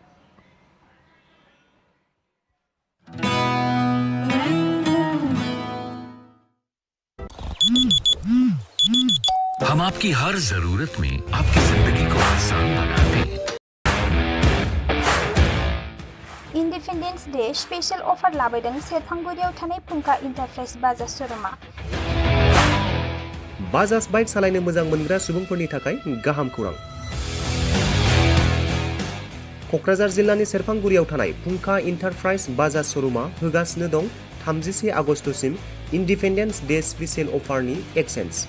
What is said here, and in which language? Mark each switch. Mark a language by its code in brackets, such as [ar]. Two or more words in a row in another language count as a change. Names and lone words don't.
[hi] हम आपकी हर जरूरत में आपकी जिंदगी को आसान बनाते हैं। [en] Independence Day special offer [brx] लाबोदों सेरफांगुरियाव थानाय फुंखा इंटरप्राइज बाजाज शोरूमा। बाजाज बाइक सालायनो मोजां मोनग्रा सुबुंफोरनि थाखाय गाहाम खौरां। कक्राझार जिल्लानि सेरफांगुरियाव थानाय फुंखा इंटरप्राइज बाजाज शोरूमा होगासिनो दं 31 आगस्तसिम [en] Independence Day special [brx] ऑफरनि एक्सचेंज।